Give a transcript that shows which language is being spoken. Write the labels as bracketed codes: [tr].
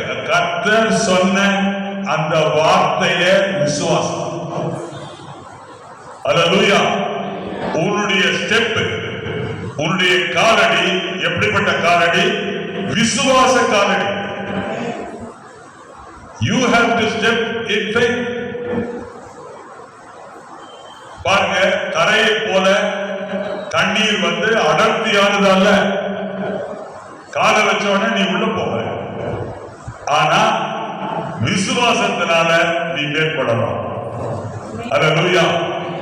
[ta] கர்த்தர் சொன்ன அந்த வார்த்தைய விசுவாசம். அல்லேலூயா. உன்னுடைய ஸ்டெப், உன்னுடைய காலடி எப்படிப்பட்ட காலடி? விசுவாச காலடி. [en] You have to step in faith. [ta] பாருங்க, கரையை போல தண்ணீர் அடர்த்தியானதல்ல. காலை வச்ச உடனே நீ உள்ள போக. ஆனா விசுவாசத்தினால நீ மேற்படலாம். அல்லேலூயா.